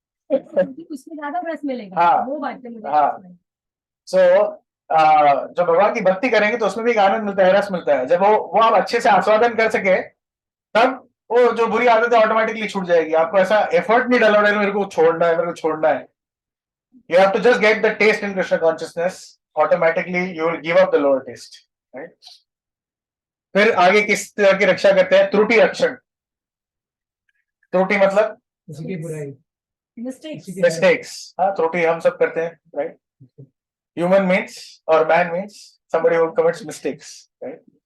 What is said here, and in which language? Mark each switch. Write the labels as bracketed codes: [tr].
[hi] उसमें ज्यादा रस मिलेगा। हाँ, वो बात है मुझे। हाँ। सो जब भगवान की भक्ति करेंगे तो उसमें भी एक आनंद मिलता है, रस मिलता है। जब वो आप अच्छे से आस्वादन कर सके, तब वो जो बुरी आदत है ऑटोमेटिकली छूट जाएगी। आपको ऐसा एफर्ट नहीं डालना है मेरे को छोड़ना है, मेरे को छोड़ना है। [en] You have to just get the taste in Krishna consciousness. Automatically, you will give up the lower taste. Right? [hi] फिर आगे किस तरह की रक्षा करते हैं? त्रुटि रक्षण। त्रुटि मतलब मिस्टेक्स। हाँ, त्रुटि हम सब करते हैं, [en] Right. Human means और man means somebody who commits mistakes, right?